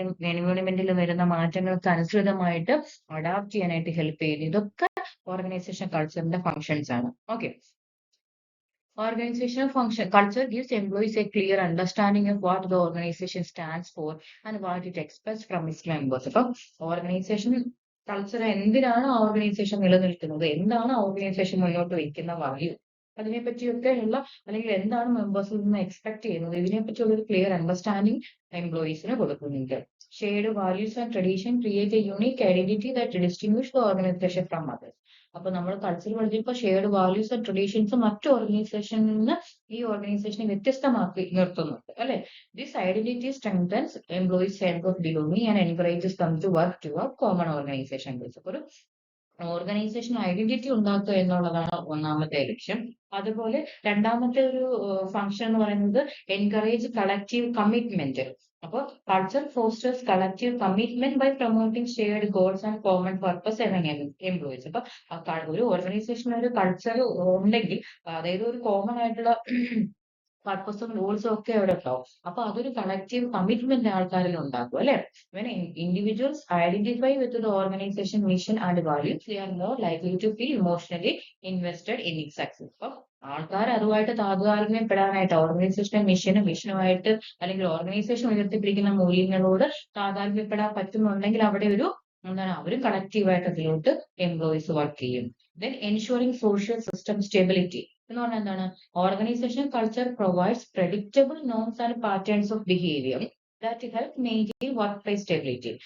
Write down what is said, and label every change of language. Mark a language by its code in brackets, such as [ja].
[ml] എൻവയോൺമെന്റിൽ വരുന്ന മാറ്റങ്ങൾക്ക് അനുസൃതമായിട്ട് അഡാപ്റ്റ് ചെയ്യാനായിട്ട് ഹെൽപ്പ് ചെയ്യുന്നു. ഇതൊക്കെ ഓർഗനൈസേഷൻ കൾച്ചറിന്റെ ഫങ്ഷൻസ് ആണ്. [en] Okay, organizational function culture gives employees a clear understanding of what the organization stands for and what it expects from its members. [ml] അപ്പം organisation culture എന്തിനാണ് organisation നിലനിൽക്കുന്നത്, എന്താണ് ഓർഗനൈസേഷൻ മുന്നോട്ട് വയ്ക്കുന്ന വാല്യൂ, അതിനെപ്പറ്റിയൊക്കെ ഉള്ള അല്ലെങ്കിൽ എന്താണ് മെമ്പേഴ്സിൽ നിന്ന് എക്സ്പെക്ട് ചെയ്യുന്നത്, ഇതിനെപ്പറ്റിയുള്ള ഒരു ക്ലിയർ അണ്ടർസ്റ്റാൻഡിങ് എംപ്ലോയീസിന് കൊടുക്കുന്നുണ്ട്. [en] Shared values and tradition create a unique identity that distinguish the organization from others. [ml] അപ്പൊ നമ്മൾ കൾച്ചർ പഠിച്ചപ്പോൾ ഷെയർഡ് വാല്യൂസ് ആൻഡ് ട്രഡീഷൻസ് മറ്റു ഓർഗനൈസേഷനിൽ നിന്ന് ഈ ഓർഗനൈസേഷനെ വ്യത്യസ്തമാക്കി നിർത്തുന്നുണ്ട് അല്ലെ. [en] This identity strengthens employees sense of belonging and encourages them to work toward common organization goals. [ml] ഒരു ഓർഗനൈസേഷൻ ഐഡന്റിറ്റി ഉണ്ടാക്കുക എന്നുള്ളതാണ് ഒന്നാമത്തെ ലക്ഷ്യം. അതുപോലെ രണ്ടാമത്തെ ഒരു ഫംഗ്ഷൻ എന്ന് പറയുന്നത് എൻകറേജ് കളക്റ്റീവ് കമ്മിറ്റ്മെന്റ്. [en] അപ്പോൾ culture fosters collective commitment by promoting shared goals and common purpose among employees. [ml] അപ്പൊ ഒരു ഓർഗനൈസേഷനിൽ ഒരു കൾച്ചർ ഉണ്ടെങ്കിൽ, അതായത് ഒരു കോമൺ ആയിട്ടുള്ള പർപ്പസും ഗോൾസും ഒക്കെ അവിടെ ഉണ്ടാവും. അപ്പൊ അതൊരു കളക്റ്റീവ് കമ്മിറ്റ്മെന്റ് ആൾക്കാരിൽ ഉണ്ടാക്കും അല്ലെ. [en] When individuals identify with the organization mission and values, they are more likely to feel emotionally invested in its success. [ml] അപ്പൊ ആൾക്കാർ അതുമായിട്ട് താതാത്മ്യപ്പെടാനായിട്ട്, ഓർഗനൈസേഷന്റെ മിഷനുമായിട്ട് അല്ലെങ്കിൽ ഓർഗനൈസേഷൻ ഉയർത്തിപ്പിടിക്കുന്ന മൂല്യങ്ങളോട് താതാത്മ്യപ്പെടാൻ പറ്റുന്നുണ്ടെങ്കിൽ അവിടെ ഒരു എന്താണ്, അവരും കളക്റ്റീവായിട്ട് അതിലോട്ട് എംപ്ലോയീസ് വർക്ക് ചെയ്യും. [en] then ensuring social system stability [ml] എന്ന് പറഞ്ഞാൽ എന്താണ്, [en] Organization culture provides predictable norms and patterns of behaviour that help maintain workplace stability.